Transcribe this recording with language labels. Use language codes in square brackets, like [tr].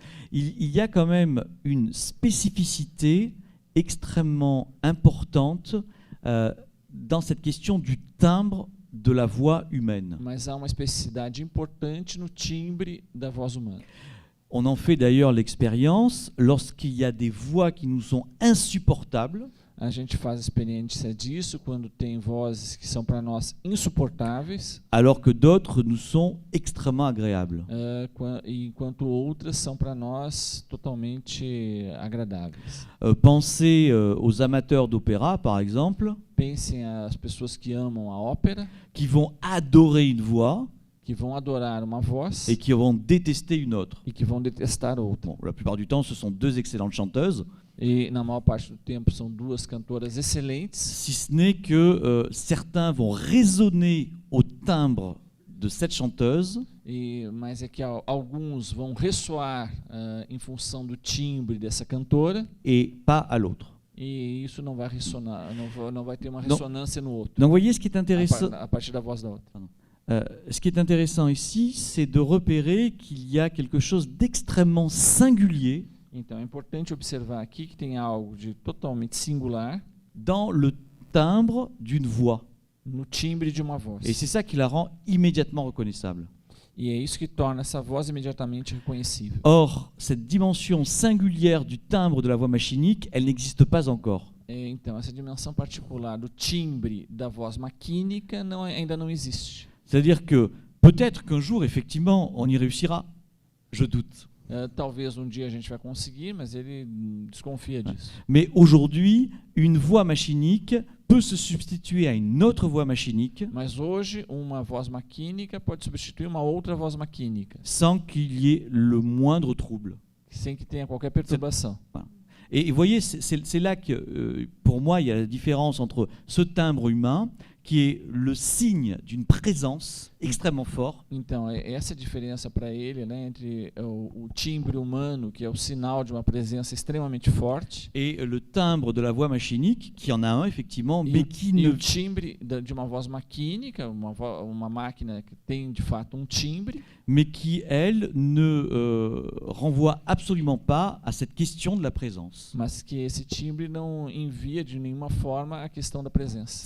[fr] Il y a quand même une spécificité extrêmement importante dans cette question du timbre de la voix humaine. [pt] Mas há uma especificidade importante no timbre da voz humana. [fr] On en fait d'ailleurs l'expérience lorsqu'il y a des voix qui nous sont insupportables. [pt] A gente faz a experiência disso quando tem vozes que são para nós insuportáveis, [fr] alors que d'autres nous sont extrêmement agréables. [pt] Enquanto outras são para nós totalmente agradáveis. [fr] Pensez aux amateurs d'opéra, par exemple, [pt] Pensem as pessoas que amam a ópera, [fr] qui vont adorer une voix [pt] que vão adorar uma voz [fr] et qui vont détester une autre. [pt] e que vão detestar outra. [fr] Bon, la plupart du temps, ce sont deux excellentes chanteuses, [pt] E na maior parte do tempo são duas cantoras excelentes, [fr] si ce n'est que certains vont résonner au timbre de cette chanteuse [pt] mas é que alguns vão ressoar em função do timbre dessa cantora [fr] et pas à l'autre. [pt] e isso não vai ressonar, não vai ter uma ressonância no outro, [fr] Donc, vous voyez, ce qui est intéressant, [pt] a partir da voz da outra. [fr] ce qui est intéressant ici, c'est de repérer qu'il y a quelque chose d'extrêmement singulier [pt] Então é importante observar aqui que tem algo de totalmente singular [fr] dans le timbre d'une voix. [pt] no timbre de uma voz. [fr] Et c'est ça qui la rend immédiatement reconnaissable. [pt] E é isso que torna essa voz imediatamente reconhecível. [fr] Or, cette dimension singulière du timbre de la voix machinique, elle n'existe pas encore. [pt] Então essa dimensão particular do timbre da voz maquínica ainda não existe. [fr] C'est-à-dire que peut-être qu'un jour, effectivement, on y réussira. Je doute. [pt] Talvez um dia a gente vai conseguir, mas ele desconfia disso. [fr] Mais aujourd'hui, une voix machinique peut se substituer à une autre voix machinique [pt] Mas hoje uma voz maquínica pode substituir uma outra voz maquínica, [fr] sans qu'il y ait le moindre trouble. [pt] sem que tenha qualquer perturbação. [fr] Et vous voyez, c'est là que, pour moi, il y a la différence entre ce timbre humain, qui est le signe d'une présence extrêmement forte, [pt] Então, essa é a diferença para ele, né, entre o timbre humano, que é o sinal de uma presença extremamente forte, [fr] et le timbre de la voix machinique, qui en a un, effectivement, mais qui [pt] e [fr] ne... [pt] o timbre de uma voz maquínica, uma máquina que tem de fato um timbre, [fr] mais qui, elle, ne renvoie absolument pas à cette question de la présence. [pt] Mas que esse timbre não envia de nenhuma forma a questão da presença.